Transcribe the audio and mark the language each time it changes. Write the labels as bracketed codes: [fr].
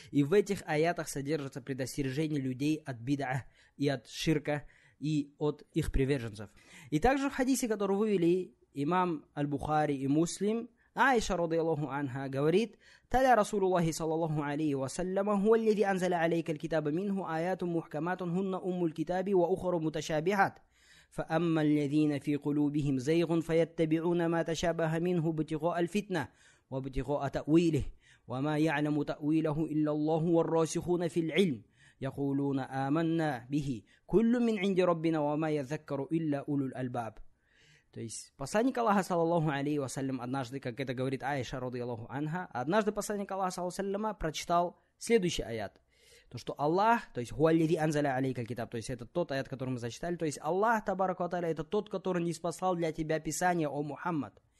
[ru] И в этих аятах содержится предостережение людей от бида и от ширка и от их приверженцев. И также в хадисе, который вывели имам Аль-Бухари и Муслим, Аиша радиаллаху анха говорит: [ar] «Таля Расулуллахи саллаллаху алейхи вассаляма, хуа аллази анзаля алейка аль-китаба минху аятун мухкаматун хунна уммуль китаби ва ухару муташабихат. فأما الذين في قلوبهم زيغ فيتبعون ما تشابه منه ابتغاء الفتنة وابتغاء تأويله وما يعلم تأويله إلا الله والراسخون في العلم يقولون آمنا به كل من عند ربنا وما يذكر إلا أولو الألباب». [ru] То есть посланник Аллаха, саллаллаху алейхи вассалям, однажды, как это говорит Аиша радиаллаху анха, однажды посланник Аллаха, саллаллаху алейхи, прочитал следующий аят. То, что Аллах, то есть [ar] «Хуаллиди анзаля алейка китаб», [ru] то есть это тот аят, который мы зачитали, то есть Аллах, табарака ва тааля, это тот, который ниспослал для тебя Писание, о Мухаммад.